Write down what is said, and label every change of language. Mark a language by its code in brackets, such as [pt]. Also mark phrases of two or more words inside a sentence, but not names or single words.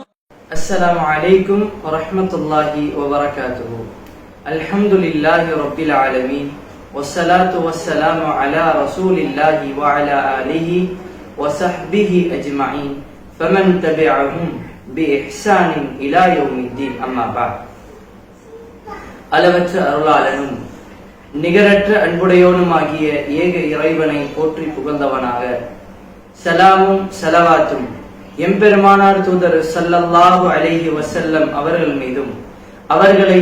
[ar] السلام عليكم ورحمة الله وبركاته. الحمد لله رب العالمين والصلاة والسلام على رسول الله وعلى آله وصحبه أجمعين فمن تبعهم بإحسان إلى يوم الدين. أما بعد. [ta] அளவற்ற அருளாளனும் நிகரற்ற அன்புடையோனுமாகிய ஏக இறைவனை போற்றி புகழ்ந்தவனாக சலாமும் சலவாத்தும் எம்பெருமானார் தூதர் [ar] صلى الله عليه وسلم [ta] அவர்கள் மீதும் அவர்களை